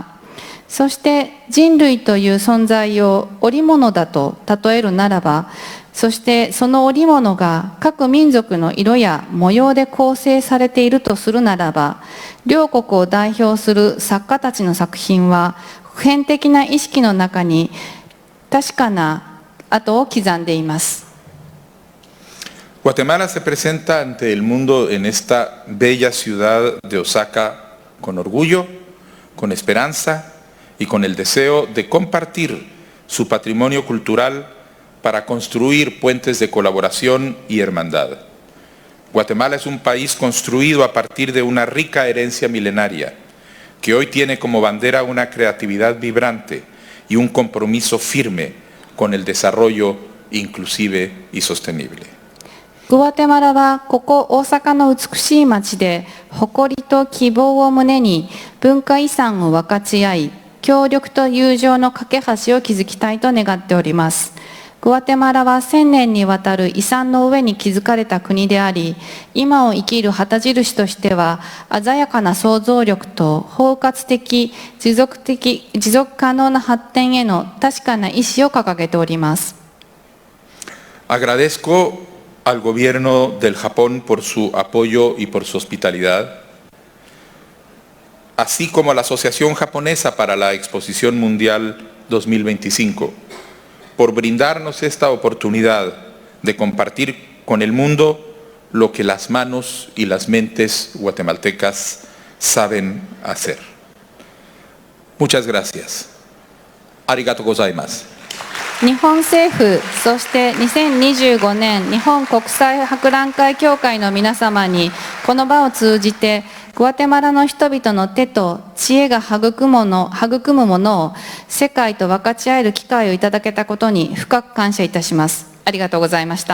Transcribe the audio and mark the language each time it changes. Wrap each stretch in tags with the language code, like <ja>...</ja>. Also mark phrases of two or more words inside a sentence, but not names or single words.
<ja>そして人類という存在を織物だと例えるならば、そしてその織物が各民族の色や模様で構成されているとするならば、両国を代表する作家たちの作品は普遍的な意識の中に確かな跡を刻んでいます。</ja> <es>Guatemala se presenta ante el mundo en esta bella ciudad de Osaka con orgullo, con esperanza y con el deseo de compartir su patrimonio cultural para construir puentes de colaboración y hermandad. Guatemala es un país construido a partir de una rica herencia milenaria, que hoy tiene como bandera una creatividad vibrante y un compromiso firme con el desarrollo inclusive y sostenible.</es> <ja>グアテマラはここ大阪の美しい街で誇りと希望を胸に文化遺産を分かち合い、協力と友情の架け橋を築きたいと願っております。グアテマラは1000年にわたる遺産の上に築かれた国であり、今を生きる旗印としては鮮やかな想像力と包括的、持続可能な発展への確かな意志を掲げております。</ja> <es>Agradezco al gobierno del Japón por su apoyo y por su hospitalidad, así como a la Asociación Japonesa para la Exposición Mundial 2025, por brindarnos esta oportunidad de compartir con el mundo lo que las manos y las mentes guatemaltecas saben hacer. Muchas gracias.</es> <ja>ありがとうございます. 日本政府、そして2025年日本国際博覧会協会の皆様にこの場を通じてグアテマラの人々の手と知恵が育むものを世界と分かち合える機会をいただけたことに深く感謝いたします。ありがとうございました。</ja>